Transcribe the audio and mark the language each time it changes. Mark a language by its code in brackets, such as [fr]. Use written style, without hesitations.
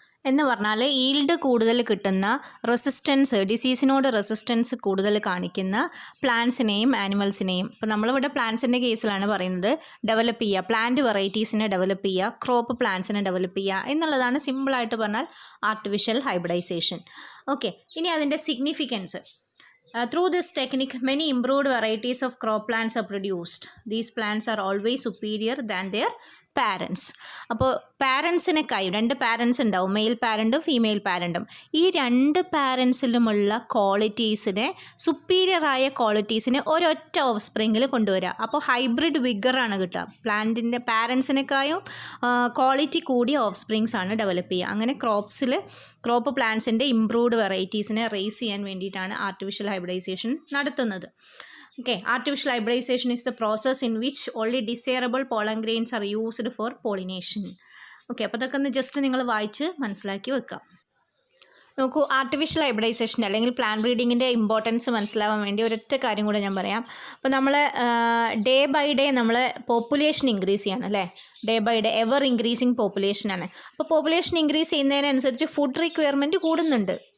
[ml] എന്ന് പറഞ്ഞാൽ ഈൽഡ് കൂടുതൽ കിട്ടുന്ന, റെസിസ്റ്റൻസ്, ഡിസീസിനോട് റെസിസ്റ്റൻസ് കൂടുതൽ കാണിക്കുന്ന പ്ലാന്റ്സിനെയും ആനിമൽസിനെയും, ഇപ്പോൾ നമ്മളിവിടെ പ്ലാന്റ്സിൻ്റെ കേസിലാണ് പറയുന്നത്, ഡെവലപ്പ് ചെയ്യുക, പ്ലാന്റ് വെറൈറ്റീസിനെ ഡെവലപ്പ് ചെയ്യുക, ക്രോപ്പ് പ്ലാന്റ്സിനെ ഡെവലപ്പ് ചെയ്യുക എന്നുള്ളതാണ് സിമ്പിളായിട്ട് പറഞ്ഞാൽ ആർട്ടിഫിഷ്യൽ ഹൈബ്രിഡൈസേഷൻ. ഓക്കെ, ഇനി അതിൻ്റെ significance. [en] Through this technique, many improved varieties of crop plants are produced. These plants are always superior than their parents. [ml] അപ്പോൾ പാരൻസിനെക്കായി രണ്ട് പാരൻസ് ഉണ്ടാവും, മെയിൽ പാരൻറ്റും ഫീമെയിൽ പാരൻറ്റും. ഈ രണ്ട് പാരൻസിലുമുള്ള ക്വാളിറ്റീസിനെ, സുപ്പീരിയറായ ക്വാളിറ്റീസിനെ ഒരൊറ്റ ഓഫ് സ്പ്രിങ്ങിൽ കൊണ്ടുവരിക. അപ്പോൾ ഹൈബ്രിഡ് വിഗറാണ് കിട്ടുക. പ്ലാന്റിൻ്റെ പാരൻസിനെക്കായും ക്വാളിറ്റി കൂടിയ ഓഫ് സ്പ്രിങ്സ് ആണ് ഡെവലപ്പ് ചെയ്യുക. അങ്ങനെ ക്രോപ്പ് പ്ലാന്റ്സിൻ്റെ ഇംപ്രൂവ്ഡ് വെറൈറ്റീസിനെ റേസ് ചെയ്യാൻ വേണ്ടിയിട്ടാണ് ആർട്ടിഫിഷ്യൽ ഹൈബ്രിഡൈസേഷൻ നടത്തുന്നത്. [en] Okay, artificial hybridization is the process in which only desirable pollen grains are used for pollination. [ml] Okay, അപ്പോൾ അതൊക്കെ ഒന്ന് ജസ്റ്റ് നിങ്ങൾ വായിച്ച് മനസ്സിലാക്കി വെക്കാം. നോക്കൂ, ആർട്ടിഫിഷ്യൽ ഹൈബ്രിഡൈസേഷൻ അല്ലെങ്കിൽ പ്ലാൻ ബ്രീഡിങ്ങിൻ്റെ ഇമ്പോർട്ടൻസ് മനസ്സിലാവാൻ വേണ്ടി ഒരൊറ്റ കാര്യം കൂടെ ഞാൻ പറയാം. അപ്പോൾ നമ്മൾ ഡേ ബൈ ഡേ നമ്മൾ പോപ്പുലേഷൻ ഇൻക്രീസ് ചെയ്യണം അല്ലേ? Day by day ever increasing പോപ്പുലേഷനാണ്. അപ്പോൾ പോപ്പുലേഷൻ ഇൻക്രീസ് ചെയ്യുന്നതിനനുസരിച്ച് ഫുഡ് റിക്വയർമെൻറ്റ് കൂടുന്നുണ്ട്.